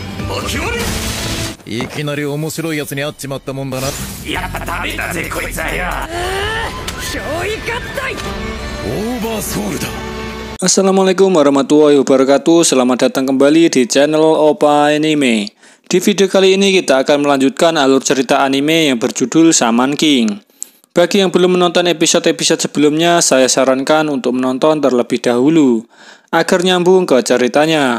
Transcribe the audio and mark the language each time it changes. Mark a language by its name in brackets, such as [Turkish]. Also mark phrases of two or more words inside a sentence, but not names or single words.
[Japanese] いきなり面白いやつに会っちまったもんだな。やっぱダメだぜこいつはよ。憑依合体オーバーソウルだ。 [Arabic] السلام عليكم ورحمة الله وبركاته. [Indonesian] Selamat datang kembali di channel Opa Anime. Di video kali ini kita akan melanjutkan alur cerita anime yang berjudul Shaman King. Bagi yang belum menonton episode-episode sebelumnya, saya sarankan untuk menonton terlebih dahulu agar nyambung ke ceritanya.